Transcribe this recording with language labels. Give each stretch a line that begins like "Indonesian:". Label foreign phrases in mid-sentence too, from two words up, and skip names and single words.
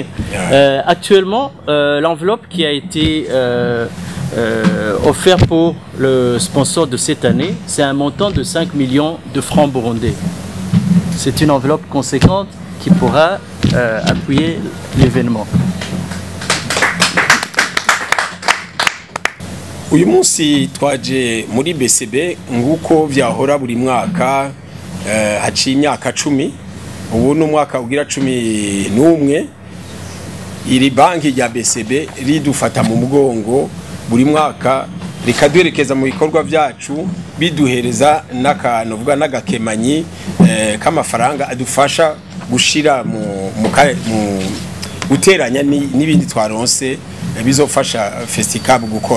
French: Actuellement, l'enveloppe qui a été offerte pour le sponsor de cette année, c'est un montant de 5 millions de francs burundais. C'est une enveloppe conséquente qui pourra appuyer l'événement.
Rundi: uyu munsi twaje muri BCB nguko vyahora buri mwaka haciye imyaka 10 ubu n'umwaka ugira 11 iri banki ya BCB ridufata mu mugongo buri mwaka rikaduherekeza mu bikorwa vyacu biduhereza n'akantu vuga n'agakemanyi k'amafaranga adufasha gushira mu guteranya n'ibindi twaronse bizofasha FestiCab gukora.